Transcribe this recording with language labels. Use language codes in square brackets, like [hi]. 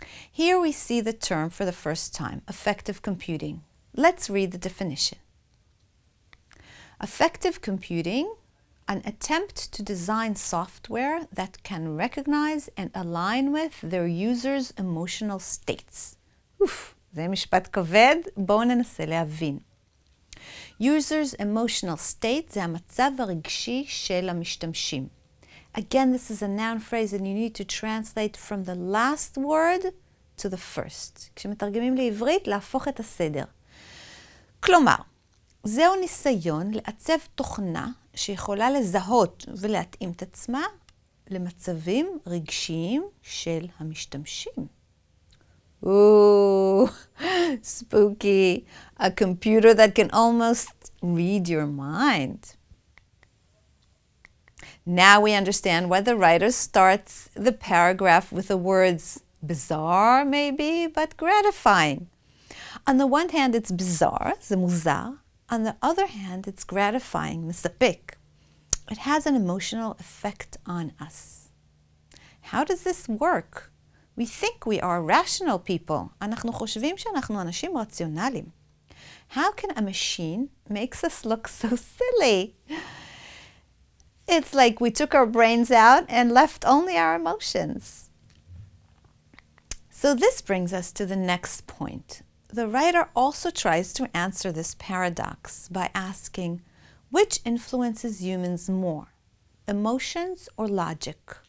[en] Here we see the term for the first time, effective computing. Let's read the definition. Effective computing, an attempt to design software that can recognize and align with their users' emotional states. [he] זה משפט כבד, בואו ננסה להבין. [en] Users' emotional state [he] זה המצב הרגשי של המשתמשים. [en] Again, this is a noun phrase and you need to translate from the last word to the first. [he] כשמתרגמים לעברית, להפוך את הסדר. כלומר, זהו ניסיון לעצב תוכנה שיכולה לזהות ולהתאים את עצמה למצבים רגשיים של המשתמשים. [en] Ooh, spooky. A computer that can almost read your mind. Now we understand why the writer starts the paragraph with the words bizarre, maybe, but gratifying. On the one hand, it's bizarre, [he] זה מוזר. [en] On the other hand, it's gratifying, מספק. It has an emotional effect on us. How does this work? We think we are rational people. [he] אנחנו חושבים שאנחנו אנשים רציונליים. [en] How can a machine make us look so silly? It's like we took our brains out and left only our emotions. So this brings us to the next point. The writer also tries to answer this paradox by asking, which influences humans more, emotions or logic?